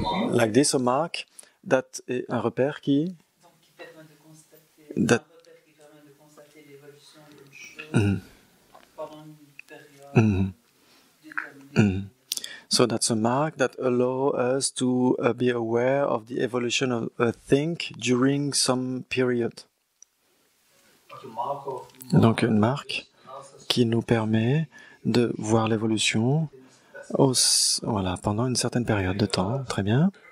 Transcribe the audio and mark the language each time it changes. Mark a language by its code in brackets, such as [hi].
[en] Like this, a mark, that [fr] est un repère qui permet de constater l'évolution d'une chose pendant une période. [en] So that's a mark that allows us to be aware of the evolution of a thing during some period. [fr] Donc une marque qui nous permet de voir l'évolution voilà, pendant une certaine période de temps. Très bien.